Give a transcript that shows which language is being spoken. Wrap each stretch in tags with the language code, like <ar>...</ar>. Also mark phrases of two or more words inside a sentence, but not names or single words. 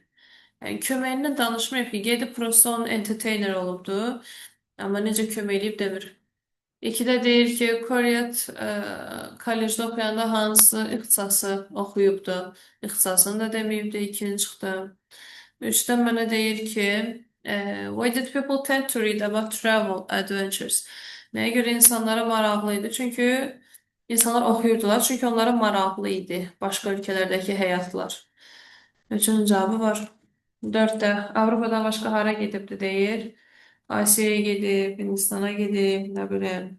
<az>Yəni köməyindən danışmıyor ki, gedib prosta onun entertainer olubdu. Amma necə kömək edib demir. 2'de deyir ki, Koryat kollecdə oxuyanda hansı ixtisası oxuyubdu? İxtisasını da deməyibdi, 2-ci çıxdı. 3'də mənə deyir ki,</az> <en>why did people tend to read about travel adventures?</en> <az>Nəyə görə insanlara maraqlı idi? Çünki insanlar oxuyurdular, çünki onlara maraqlı idi başqa ölkələrdəki həyatlar. 3-cünün cavabı var. 4'də Avropadan başqa hara gedibdi deyir.</az> <tr>Asya'ya gidip, Hindistan'a gidip, ne bileyim.</tr>